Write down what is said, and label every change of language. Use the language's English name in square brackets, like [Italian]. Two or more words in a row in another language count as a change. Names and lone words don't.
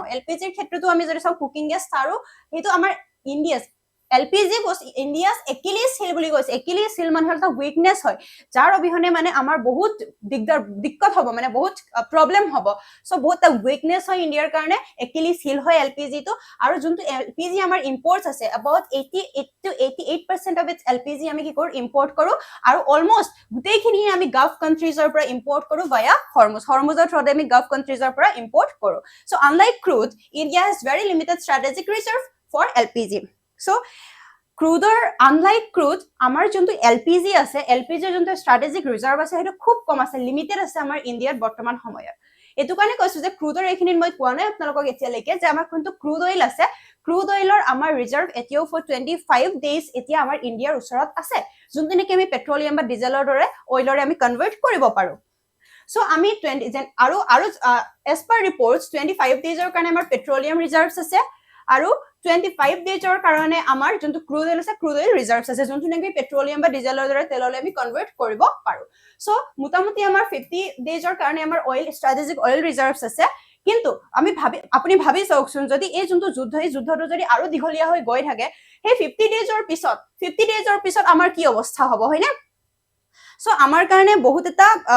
[Assamese] এলপিজিৰ ক্ষেত্ৰটো আমি যদি চাওঁ [English] cooking gas [Assamese] তাৰো হেতু আমাৰ ইণ্ডিয়াস [English] LPG was India's Achilles heel [Assamese] বুলি কৈছে Achilles heel মানুহৰ এটা উইকনেস হয় যাৰ অবিহনে মানে আমাৰ বহুত দিক্কত হ'ব মানে বহুত প্ৰবলেম হ'ব সো বহুত এটা উইকনেস হয় ইণ্ডিয়াৰ কাৰণে Achilles heel হয় LPG টো আৰু যোনটো LPG আমাৰ ইম্পৰ্টছ আছে [English] about 88 to 88% of its LPG [Assamese] আমি কি কৰো ইম্পৰ্ট কৰো আৰু অলমোস্ট গুটেইখিনি আমি [English] Gulf countriesৰ [Assamese] পৰা ইম্পৰ্ট কৰো via Hormuzৰ থ্ৰুতে আমি [English] Gulf countriesৰ [Assamese] পৰা ইম্পৰ্ট কৰো সো [English] unlike crude India has very limited strategic reserve for LPG So, unlike crude, [Assamese] আমাৰ যোনটো LPG আছে, LPG যোনটো [English] strategic reserve [Assamese] আছে, সেইটো খুব কম আছে, limited আছে আমাৰ ইণ্ডিয়াৰ বৰ্তমান সময়ত। এটো কাৰণে কৈছো যে ক্ৰুডৰ এইখিনিত মই কোৱা নাই আপোনালোকক এতিয়ালৈকে যে আমাৰ কোনটো [English] crude oil [Assamese] আছে, [English] crude oilৰ [Assamese] আমাৰ ৰিজাৰ্ভ এতিয়াও [English] for 25 days [Assamese] এতিয়া আমাৰ ইণ্ডিয়াৰ ওচৰত আছে, যোনটো নেকি আমি পেট্ৰলিয়াম বা ডিজেলৰ দৰে অইলৰে আমি কনভাৰ্ট কৰিব পাৰো। So, আমি 20 আৰু [English] as per reports [Assamese] 25 daysৰ কাৰণে আমাৰ [English] petroleum reserves [Assamese] আছে আৰু 25 daysৰ কাৰণে আমাৰ যোনটো [English] crude oil [Assamese] আছে [English] crude oil reserves [Assamese] আছে যোনটো নেকি পেট্ৰলিয়াম বা ডিজেলৰ দৰে তেললৈ আমি কনভাৰ্ট কৰিব পাৰো সো মোটামুটি আমাৰ 50 daysৰ কাৰণে আমাৰ [English] oil strategic oil reserves [Assamese] আছে কিন্তু আপুনি ভাবি চাওকচোন যদি এই যোনটো যুদ্ধটো যদি আৰু দীঘলীয়া হৈ গৈ থাকে সেই 50 daysৰ পিছত আমাৰ কি অৱস্থা হ'ব হয়নে সো আমাৰ কাৰণে বহুত এটা